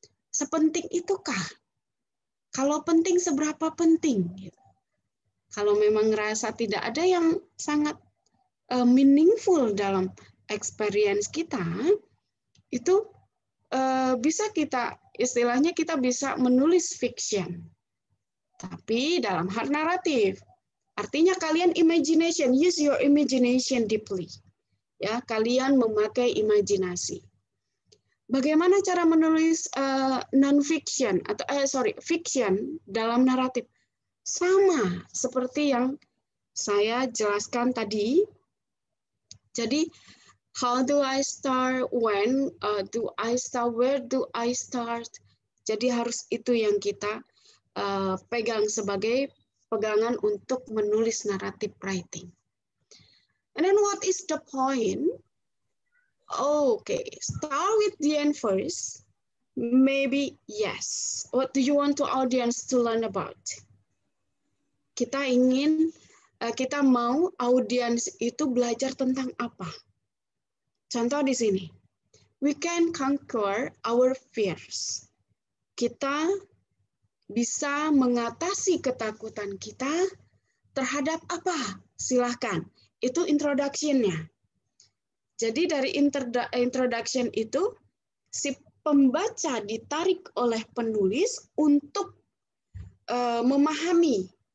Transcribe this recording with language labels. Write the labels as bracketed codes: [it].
[id] Sepenting itukah? Kalau penting, seberapa penting? Kalau memang ngerasa tidak ada yang sangat meaningful dalam experience kita, itu bisa kita, istilahnya kita bisa menulis fiction. Tapi dalam hal naratif. Artinya kalian [en] imagination, use your imagination deeply. [id] Ya, kalian memakai imajinasi. Bagaimana cara menulis non-fiction atau fiction dalam naratif? Sama seperti yang saya jelaskan tadi. Jadi [en] How do I start? When do I start? Where do I start? [id] Jadi harus itu yang kita pegang sebagai pegangan untuk menulis narrative writing. [en] And then what is the point? Okay, start with the end first. Maybe yes. What do you want the audience to learn about? [id] Kita mau audiens itu belajar tentang apa? Contoh di sini. [en] We can conquer our fears. [id] Kita bisa mengatasi ketakutan kita terhadap apa? Silahkan. Itu introduction-nya. Jadi dari introduction itu, si pembaca ditarik oleh penulis untuk memahami.